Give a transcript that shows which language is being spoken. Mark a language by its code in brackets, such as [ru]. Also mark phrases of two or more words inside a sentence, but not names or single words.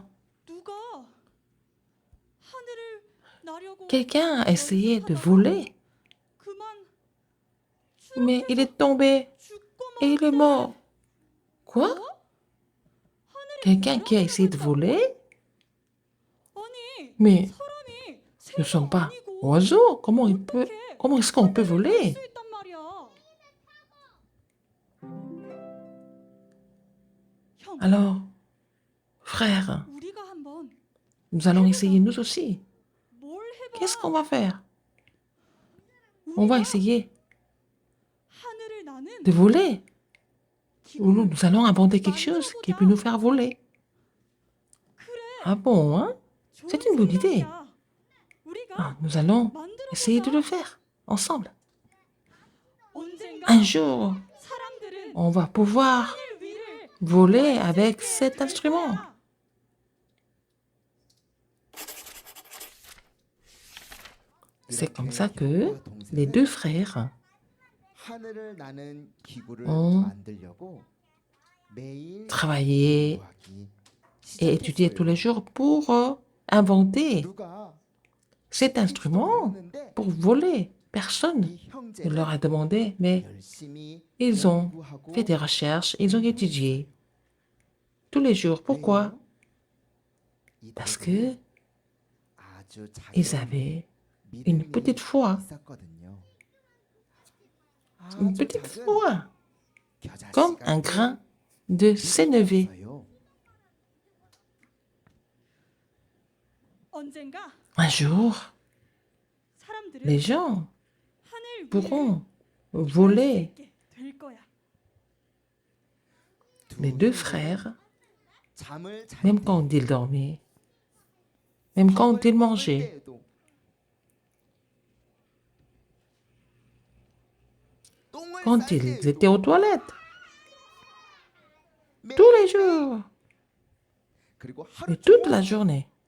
[ko] 누가 하늘을 나려고 [fr] quelqu'un a essayé de voler, [ko] 그만 [fr] mais il est tombé [ko] 죽고 [fr] et il est mort. Quoi? Quelqu'un qui a essayé de voler? [ko] 아니 [fr] Mais [ko] 사람이 [fr] nous ne sommes [ko] 새가 [fr] pas [ko] 아니고 [fr] oiseaux. Comment est-ce qu'on peut voler? [ko] 수 있단 말이야. 형, [fr] Alors, frère, [ko] 우리가 한번 [fr] nous allons essayer nous aussi. [ko] 뭘 해봐. [fr] Qu'est-ce qu'on va faire? On va essayer [ko] 하늘을 나는 [fr] de voler. Ou [ko] 기분을 [fr] nous allons inventer quelque chose qui peut nous faire voler. Ah bon, hein? [ko] 좋은 [fr] c'est une bonne idée. [ko] 생각이야. 우리가 [fr] Ah, nous allons [ko] 만들어 [fr] essayer de le [ko] 보자. [fr] faire ensemble. [ko] 언젠가 [fr] Un jour, [ko] 사람들은 [fr] on va pouvoir [ko] 하늘 위를 [fr] voler avec cet instrument. C'est comme ça que les deux frères [ko] 하늘을 나는 기구를 [fr] ont [ko] 만들려고 매일 [fr] travaillaient [ko] 공부하기 [fr] et étudiaient tous les [ko] 시작했어요. [fr] jours pour inventer [ko] 누가 [fr] cet instrument [ko] 했는데 [fr] pour voler. Personne [ko] 이 [fr] ne leur [ko] 형제는 [fr] a demandé, mais [ko] 열심히 [fr] ils ont [ko] 공부하고 [fr] fait des recherches, ils ont étudié tous les jours. Pourquoi? [ko] 이 [fr] Parce [ko] 아이들은 [fr] que [ko] 아주 작은 [fr] ils avaient [ko] 믿음이 [fr] une petite foi. [ko] 있었거든요. [fr] Une [ko] 아주 [fr] petite [ko] 작은 [fr] foi, [ko] 겨자씨 [fr] comme un [ko] 같은 [fr] grain de sénévé. [ko] 믿음이었어요. 언젠가 [fr] Un jour, [ko] 사람들은 [fr] les gens [ko] 하늘 위를 [fr] pourront [ko] 날 수 [fr] voler. [ko] 있게 될 거야. [fr] Les deux frères, [ko] 잠을 잘 [fr] même [ko] 때 [fr] quand ils dormaient, même quand ils mangeaient, quand ils étaient aux toilettes, tous les jours et toute la journée.